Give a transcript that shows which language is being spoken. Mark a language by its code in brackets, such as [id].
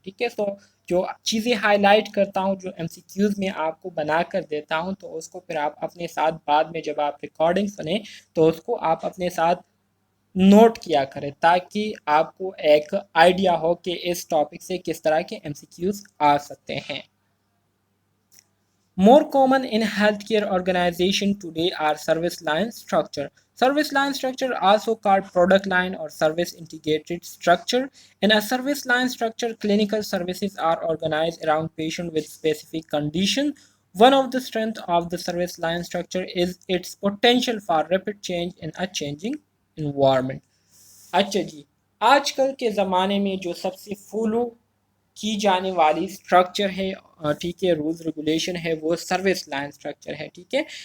[ur] ٹھیک ہے. تو جو چیزیں ہائی لائٹ کرتا ہوں، جو ایم سی کیوز میں آپ کو بنا کر دیتا ہوں، تو اس کو پھر آپ اپنے ساتھ بعد میں جب آپ ریکارڈنگ سنیں تو اس کو آپ اپنے ساتھ نوٹ کیا کریں، تاکہ آپ کو ایک آئیڈیا ہو کہ اس ٹاپک سے کس طرح کے ایم سی کیوز آ سکتے ہیں. [en] More common in healthcare organization today are service line structure. Service line structure, also called product line or service integrated structure. In a service line structure, clinical services are organized around patient with specific condition. One of the strengths of the service line structure is its potential for rapid change in a changing environment. [ur] اچھا جی. آج کل کے زمانے میں جو سب سے follow کی جانے والی اسٹرکچر ہے، ٹھیک ہے، رولز ریگولیشن ہے، وہ سروس لائن اسٹرکچر ہے. ٹھیک ہے.